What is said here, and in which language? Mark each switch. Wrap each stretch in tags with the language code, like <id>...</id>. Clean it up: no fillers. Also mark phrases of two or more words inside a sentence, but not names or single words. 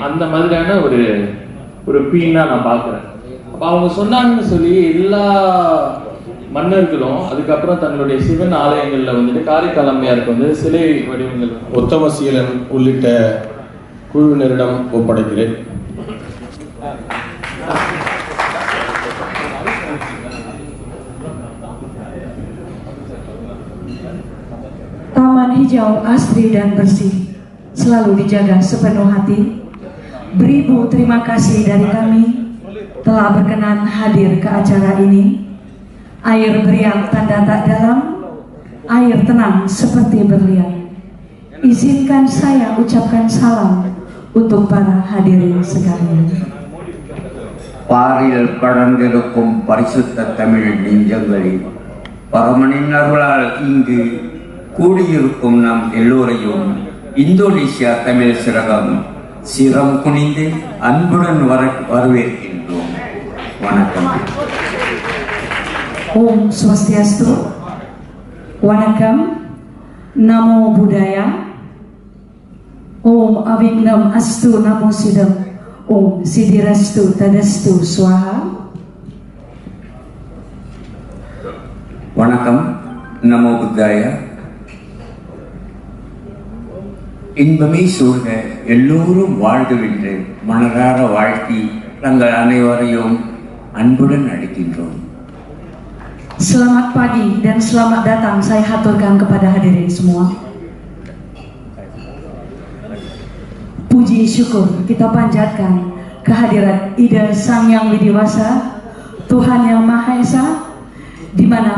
<ta>அந்த மாதிரியான ஒரு குவீனா நான் பார்க்குறேன். அப்போ அவங்க சொன்னாங்கன்னு சொல்லி எல்லா மன்னர்களும் அதுக்கப்புறம் தங்களுடைய சிவன் ஆலயங்கள்ல வந்துட்டு காரைக்கால் அம்மையாருக்கு வந்து சிலை வடிவங்கள் உத்தமசீலன் உள்ளிட்ட குழுவினரிடம் ஒப்படைக்கிறேன்.</ta> <id>Taman hijau asri dan bersih selalu dijaga sepenuh hati. Beribu terima kasih dari kami telah berkenan hadir ke acara ini. Air beriak tanda tak dalam, air tenang seperti berlian. Izinkan saya ucapkan salam untuk para hadirin sekalian.</id> <ta>பாரில் கடந்திருக்கும் பரிசுத்த தமிழ் நெஞ்சங்களில் பரமனின் அருளால் இங்கு கூடியிருக்கும் நாம் எல்லோரையும் இந்தோனேசியா தமிழ் சிறகம் சிரம் குனிந்து அன்புடன் வரவேற்கின்றோம். வணக்கம்.</ta> <sa>Om Swastiastu, Wanakam, Namo Buddhaya, Om Avignam Astu Namo Sidam, Om Siddhirastu Tadastu Swaha. வணக்கம். नमो बुद्धाय.</sa> <ta>இன்பமே சூழ்க, எல்லோரும் வாழ்கவென்று மனதார வாழ்த்தி தங்கள் அனைவரையும் அன்புடன் அழைக்கின்றோம்.</ta> <id>Selamat pagi dan selamat datang saya haturkan kepada hadirin semua. Puji syukur kita panjatkan kehadirat Ida Sang Yang Widiwasa, Tuhan Yang Maha Esa, di mana</id>